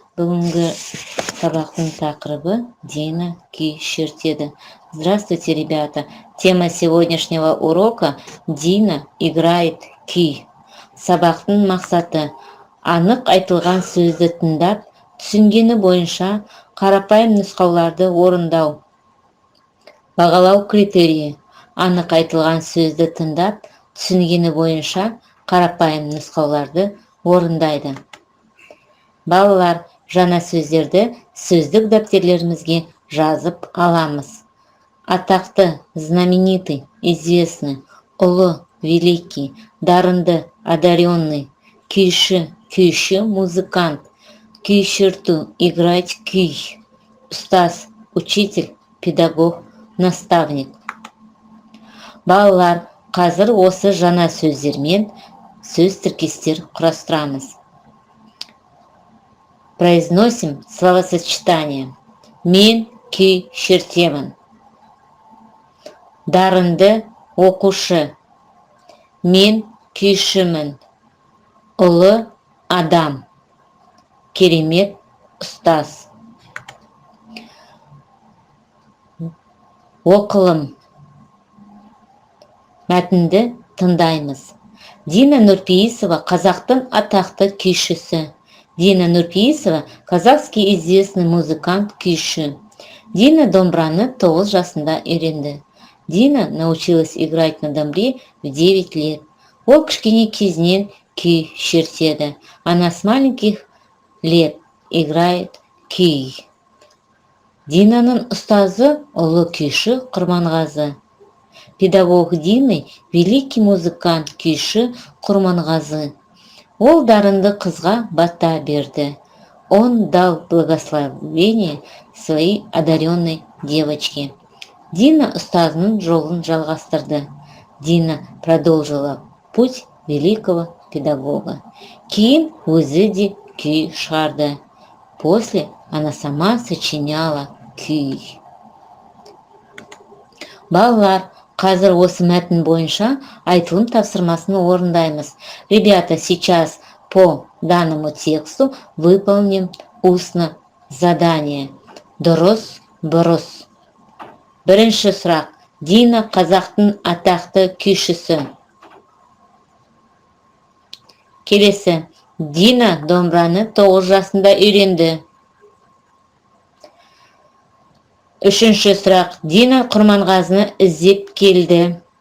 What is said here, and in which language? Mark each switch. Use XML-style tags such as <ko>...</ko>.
<kk>Бүгінгі сабақтың тақырыбы Дина күй шертеді.</kk> <ru>Здравствуйте, ребята! Тема сегодняшнего урока Дина играет күй.</ru> <kk>Сабақтың мақсаты анық айтылған сөзді тыңдап, түсінгені бойынша қарапайым нұсқауларды орындау. Бағалау критерийі. Анық айтылған сөзді тыңдап, түсінгені бойынша қарапайым нұсқауларды орындайды. Балалар, жаңа сөздерді сөздік дәптерлерімізге жазып аламыз. Атақты,</kk> <ru>знаменитый, известный,</ru> <kk>ұлы, великий, дарынды, одаренный, күйші, күйші, музыкант, күй шерту, играть күй, ұстаз,</kk> <ru>учитель, педагог, наставник.</ru> <kk>Балалар, қазір осы жаңа сөздермен сөз тіркестер құрастырамыз.</kk> <ru>Произносим словосочетание.</ru> <kk>Мен күй шертемін. Дарынды оқушы. Мен күйшімін. Ұлы адам. Керемет ұстаз. Оқылым. Мәтінді тыңдаймыз. Дина Нұрпейісова қазақтың атақты күйшісі.</kk> <ru>Дина Нұрпейісова казахский известный музыкант күйші.</ru> <kk>Дина домбыраны 9 жасында үйренді.</kk> <ru>Дина научилась играть на домбре в 9 лет.</ru> <kk>Ол кішкене кезінен күй шертеді.</kk> <ru>Она с маленьких лет играет күй.</ru> <kk>Динаның ұстазы ұлы күйші Құрманғазы.</kk> <ru>Педагог Дины великий музыкант күйші Құрманғазы.</ru> <kk>Ол дарынды қызға бата берді.</kk> <ru>Он дал благословение своей одаренной девочке.</ru> <kk>Дина ұстазының жолын жалғастырды.</kk> <ru>Дина продолжила путь великого педагога.</ru> <kk>Кейін өзі де күй шығарды.</kk> <ru>После она сама сочиняла күй.</ru> <kk>Балалар, қазір осы мәтін бойынша айтылым тапсырмасын орындаймыз.</kk> <ru>Ребята, сейчас по данному тексту выполним устно задание.</ru> <kk>Дұрыс, бұрыс. Бірінші сұрақ. Дина қазақтың атақты күйшісі. Келесі. Дина домбыраны 9 жасында үйренді. Үшінші сұрақ. Дина Құрманғазыны іздеп келді.</kk>